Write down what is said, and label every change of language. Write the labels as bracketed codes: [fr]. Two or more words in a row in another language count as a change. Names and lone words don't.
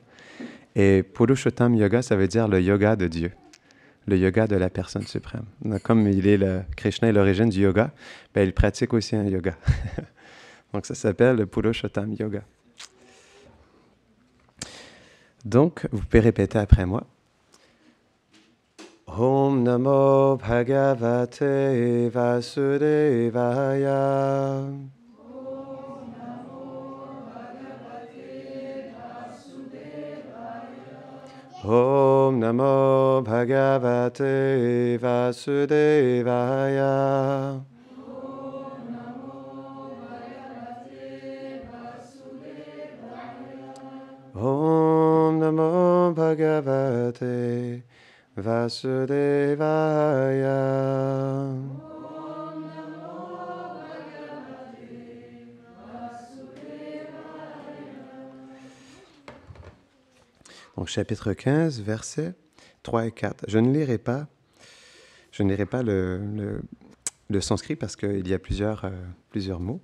[fr] Et Purushottam Yoga, ça veut dire le yoga de Dieu, le yoga de la personne suprême. Donc, comme Krishna est l'origine du yoga, ben, il pratique aussi un yoga. Donc ça s'appelle le Purushottam Yoga. Donc, vous pouvez répéter après moi. [sa] Om Namo Bhagavate Vasudevaya. Om Namo Bhagavate Vasudevaya. Om Namo Bhagavate Vasudevaya. [fr] Donc, chapitre 15, versets 3 et 4. Je ne lirai pas le sanskrit parce qu'il y a plusieurs mots.